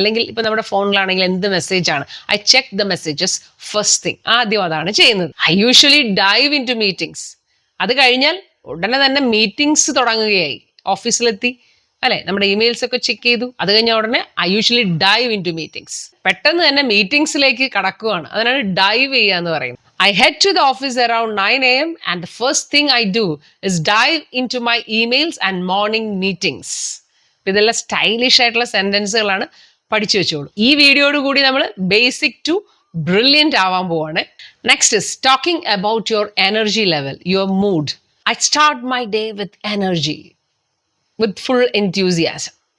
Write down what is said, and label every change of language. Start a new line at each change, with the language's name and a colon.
Malayalam: അല്ലെങ്കിൽ ഇപ്പം നമ്മുടെ ഫോണിലാണെങ്കിൽ എന്ത് മെസ്സേജാണ്,
English: I check the messages first thing.
Malayalam: ആദ്യം അതാണ് ചെയ്യുന്നത്.
English: I usually dive into meetings.
Malayalam: അത് കഴിഞ്ഞാൽ ഉടനെ തന്നെ മീറ്റിംഗ്സ് തുടങ്ങുകയായി. ഓഫീസിലെത്തി അല്ലെ, നമ്മുടെ ഇമെയിൽസ് ഒക്കെ ചെക്ക് ചെയ്തു. അത് കഴിഞ്ഞ ഉടനെ
English: I usually dive into meetings.
Malayalam: പെട്ടെന്ന് തന്നെ മീറ്റിംഗ്സിലേക്ക് കടക്കുകയാണ്. അതിനാണ് ഡൈവ് ചെയ്യുക എന്ന് പറയുന്നത്.
English: I head to the office around 9 AM and the first thing I do is dive into my emails and morning meetings.
Malayalam: ഇതെല്ലാം സ്റ്റൈലിഷ് ആയിട്ടുള്ള സെന്റൻസുകളാണ്, പഠിച്ചു വെച്ചോളൂ. ഈ വീഡിയോയോട് കൂടി നമ്മൾ ബേസിക് ടു ബ്രില്യൻറ്റ് ആവാൻ പോവാണ്.
English: Next is talking about your energy level, your mood. I start my day with energy, with full enthusiasm.